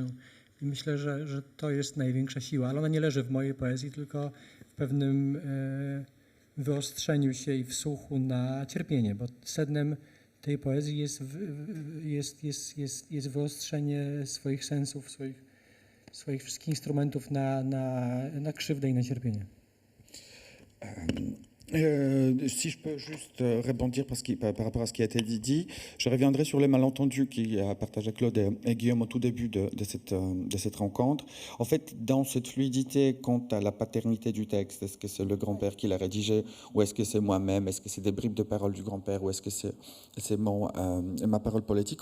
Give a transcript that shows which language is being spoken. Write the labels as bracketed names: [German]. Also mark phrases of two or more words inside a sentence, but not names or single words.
[Polish] I myślę, że to jest największa siła, ale ona nie leży w mojej poezji, tylko w pewnym wyostrzeniu się i wsłuchu na cierpienie, bo sednem tej poezji jest wyostrzenie swoich sensów, swoich wszystkich instrumentów na krzywdę i na cierpienie. [French] Si je peux juste rebondir par rapport à ce qui a été dit, je reviendrai sur les malentendus qui a partagé Claude et Guillaume au tout début de cette rencontre. En fait, dans cette fluidité quant à la paternité du texte, est-ce que c'est le grand-père qui l'a rédigé ou est-ce que c'est moi-même, est-ce que c'est des bribes de parole du grand-père ou est-ce que c'est ma parole politique?